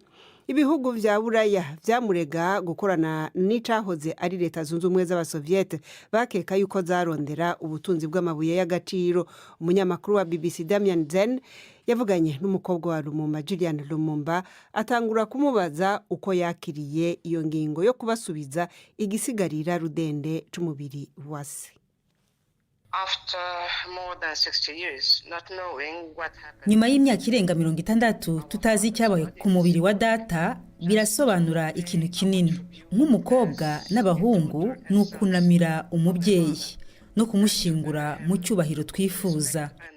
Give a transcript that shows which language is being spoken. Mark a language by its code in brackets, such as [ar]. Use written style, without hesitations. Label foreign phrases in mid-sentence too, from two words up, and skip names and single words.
[rn] Ibihugu vya Buraya vyamurega gukorana n'icahoze ari leta zunze ubumwe z'Abasoviete bakeka yuko zarondera ubutunzi bw'amabuye y'agaciro. Umunyamakuru wa BBC Damien Zen yavuganye n'umukobwa wa Lumumba Julian Lumumba atangura kumubaza uko yakiriye iyo ngingo yo kubasubiza igisigarira rudende c'umubiri wase. [rw] Nyuma y'imyaka irenga 60 tutazi icyabaye ku mubiri wa data birasobanura ikintu kinini. Nk'umukobwa n'abahungu nukunamira umubyeyi no kumushingura mu cyubahiro twifuza.